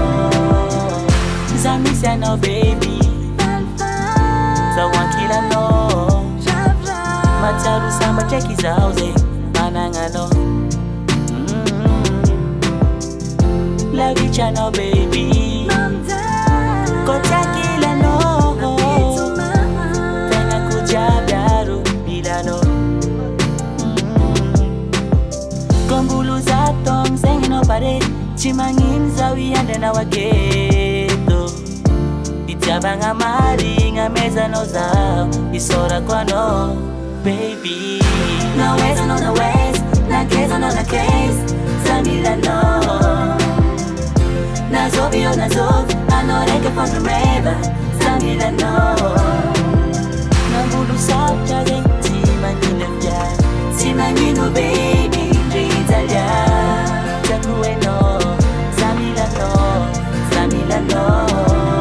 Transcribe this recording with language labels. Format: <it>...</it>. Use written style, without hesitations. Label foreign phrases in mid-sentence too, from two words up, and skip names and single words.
<mg>za misy anao baby zaho ankilanao matsaro sambatra eky zaho zegny managnanao lavitranao baby ko tiakilanao tegnako jiaby aro milanao kombolo zato taogno zegny anao pare tsy magnino zaho iandry anao aketo fitiavagna marigna mezanao zaho isaorako anao baby</mg> <en>no ways no no ways</en> <mg>na case no na case samilanao nazovy io nazovy anao raiky fandromeva samilanao nambolo sarotra zegny tsy magnino fia tsy magnino baby ritsalia tiako hainao samilanao samilanao</mg>